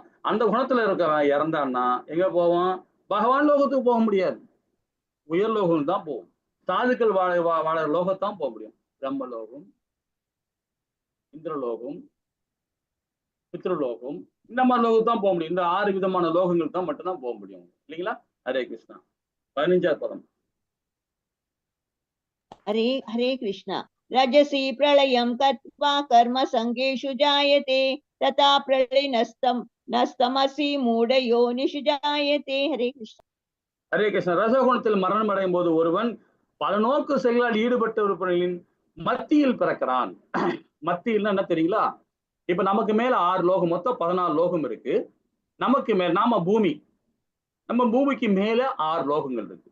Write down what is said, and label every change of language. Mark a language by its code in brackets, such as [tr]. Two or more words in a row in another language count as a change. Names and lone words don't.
[ta] அந்த குணத்துல இருக்கவன் இறந்தான்னா எங்க போவான்? பகவான் லோகத்துக்கு போக முடியாது, உயர்லோகம் தான் போகும். சாதுக்கள் வாழ லோகத்தான் போக முடியும். பிரம்மலோகம், இந்திரலோகம், பித்ருலோகம், இந்த மாதிரி லோகம் தான் போக முடியும். இந்த 6 விதமான லோகங்கள் தான் மட்டும்தான் போக முடியும் இல்லைங்களா. ஹரே கிருஷ்ணா. 15வது பதம். हरे हरे कृष्ण. [sa] रजसि प्रलयं कृत्वा कर्म संगेषु जायते तथा प्रलयनस्तमसि मूढयोनिषु जायते. [ta] हरे कृष्ण. ஹரே கிருஷ்ணா. ரசகுணத்தில் மரணம் அடையும் போது ஒருவன் பல நோக்கு செயல்களால் ஈடுபட்டவர்களின் மத்தியில் பிறக்கிறான். மத்தியில் என்ன தெரியுங்களா? இப்ப நமக்கு மேல 6 லோகம், மொத்தம் 14 லோகம் இருக்கு. நமக்கு மேல நாம பூமி, நம்ம பூமிக்கு மேல 6 லோகங்கள் இருக்கு.